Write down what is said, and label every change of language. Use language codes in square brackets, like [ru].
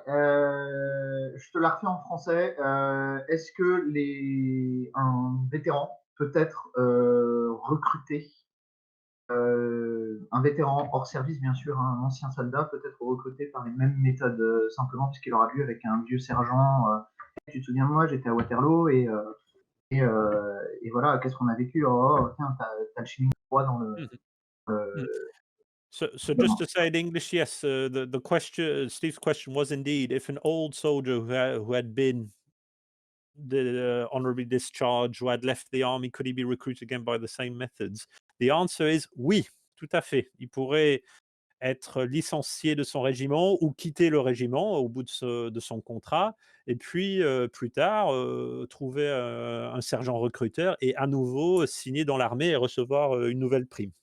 [fr] Je te la refais en français. Est-ce que un vétéran peut être recruté, un vétéran hors service, bien sûr, un ancien soldat peut être recruté par les mêmes méthodes, simplement puisqu'il aura lu avec un vieux sergent. Tu te souviens de moi, j'étais à Waterloo et voilà, qu'est-ce qu'on a vécu? Oh, tiens, t'as le chimique droit dans le. [en] So just to say in English, yes, the question, Steve's question was indeed, if an old soldier who had been honorably discharged, who had left the army, could he be recruited again by the same methods? The answer is [fr] oui, tout à fait. Il pourrait être licencié de son régiment ou quitter le régiment au bout de son contrat, et puis plus tard trouver un sergent recruteur et à nouveau signer dans l'armée et recevoir une nouvelle prime.